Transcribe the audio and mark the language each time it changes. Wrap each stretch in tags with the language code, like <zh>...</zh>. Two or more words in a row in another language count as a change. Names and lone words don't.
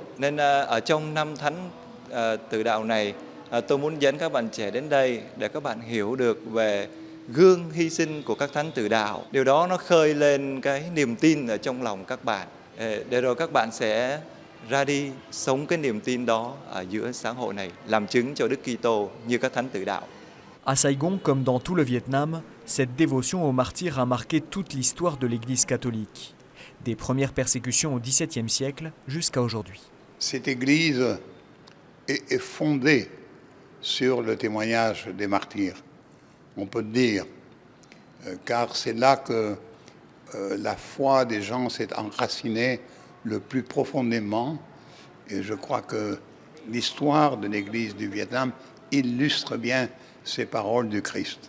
<vi>Nên ở trong năm thánh tử đạo này, tôi muốn dẫn các bạn trẻ đến đây để các bạn hiểu được về gương hy sinh của các thánh tử đạo. Điều đó nó khơi lên cái niềm tin ở trong lòng các bạn. Để rồi các bạn sẽ ra đi sống cái niềm tin đó ở giữa xã hội này, làm chứng cho Đức Kitô như các thánh tử đạo.</vi> <fr>À Saigon, comme dans tout le Vietnam, cette dévotion aux martyrs a marqué toute l'histoire de l'Église catholique, des premières persécutions au XVIIe siècle jusqu'à aujourd'hui. Cette Église est fondée sur le témoignage des martyrs, on peut dire, car c'est là que la foi des gens s'est enracinée le plus profondément, et je crois que l'histoire de l'Église du Vietnam illustre bien ces paroles du Christ.</fr>